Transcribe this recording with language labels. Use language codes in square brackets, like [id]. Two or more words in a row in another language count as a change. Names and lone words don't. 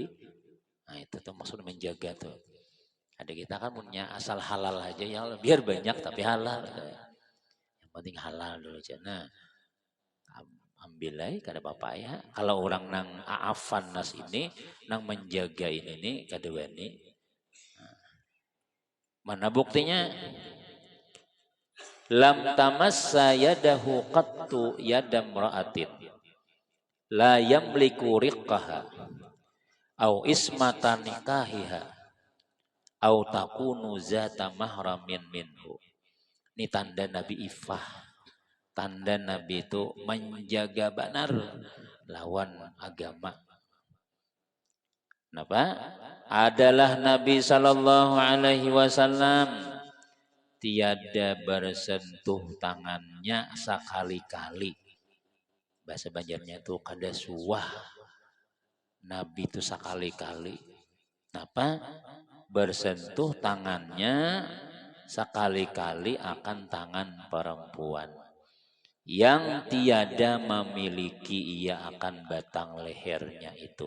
[id] Nah itu tuh maksud menjaga tuh. Ada kita kan punya asal halal aja ya biar banyak tapi halal. Yang penting halal dulu aja. Nah ambil aja kada apa-apa ya. [bjn] Kalau orang nang aafan nas ini, nang menjaga ini nih kada wani. [id] Mana buktinya? [ar] لم تمس يده قط يد امرأة لا يملك رقها أو عصمة نكاحها أو تكون ذات محرم منه. [id] Ini tanda Nabi ifah. Tanda Nabi itu menjaga benar lawan agama. Kenapa? Adalah Nabi [ar] صلى الله عليه وسلم [id] tiada bersentuh tangannya sekali-kali. [bjn] Bahasa Banjarnya itu kada suah. [id] Nabi itu sekali-kali. Kenapa? Bersentuh tangannya sekali-kali akan tangan perempuan yang tiada memiliki ia akan batang lehernya itu.